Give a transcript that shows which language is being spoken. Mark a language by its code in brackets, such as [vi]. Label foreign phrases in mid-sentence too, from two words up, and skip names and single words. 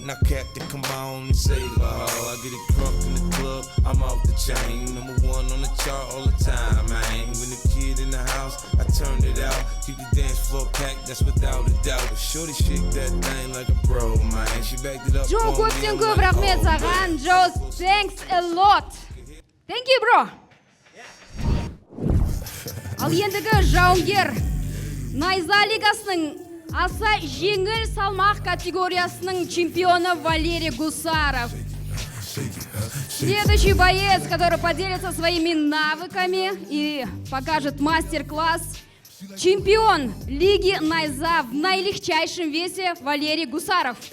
[en] Now Captain, come on and save her hoe. I get it crunk in the club, I'm off the chain. Number one on the chart all the time, man. When the kid in the house, I turned it out. Keep the dance floor packed, that's without a doubt. Shorty shake that thing like a bro, man. She backed it up. [kk] Джо, көптен көп рахмет саған. Джо, [en] thanks a lot. Thank you, bro. [kk] Ал ендігі жауынгер Найза лигасының аса жеңіл салмақ категориясының чемпионы Валерий Гусаров. [ru] Следующий боец, который поделится своими навыками и покажет мастер-класс. Чемпион лиги Найза в наилегчайшем весе Валерий Гусаров.